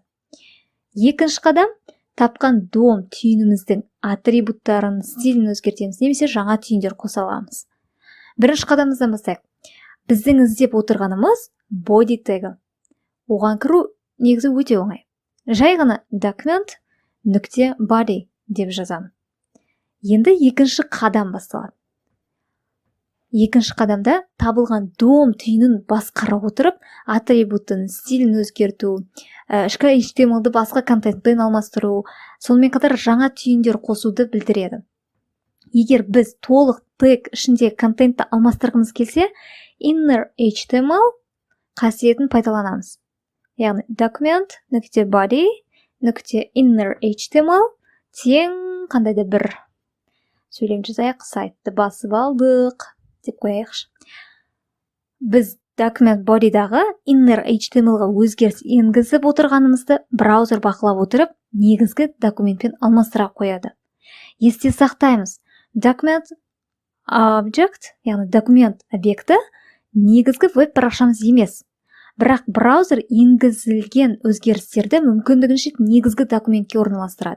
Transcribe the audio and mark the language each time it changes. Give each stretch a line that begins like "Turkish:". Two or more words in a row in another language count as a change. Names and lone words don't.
Kazakh: Екінші қадам, тапқан DOM түйініміздің атрибуттарын, стилін өзгертеміз, немесе жаңа түйіндер қоса аламыз. Бірінші қадамымыздан бастайық. Біздің іздеп отырғанымыз body тегі. Оған кіру негізі өте оңай. Жай ғана document.body деп жазамын. Енді екінші қадам басталады. Екінші қадамда табылған DOM түйінін басқара отырып, атрибуттың стилін өзгерту, ішкі HTML-ді басқа контентпен алмастыру, сонымен қатар жаңа түйіндер қосуды білдіреді. Егер біз толық тег ішінде контентті алмастырғымыз келсе,
English: inner HTML
Kazakh: қасиетін пайдаланамыз. Яғни
English: document.body.inner HTML
Kazakh: тең қандайда бір сөйлем жазайық, сайтты басып алдық деп қояйықшы. Біз
English: document body'дағы inner HTML-ға
Kazakh: өзгеріс енгізіп отырғанымызды браузер бақылап отырып, негізгі документпен алмастыра қояды. Есте сақтаймыз, document object, яғни документ объекті негізгі веб парақшамыз емес. Бірақ браузер енгізілген өзгерістерді мүмкіндігінше негізгі документке орналастырады.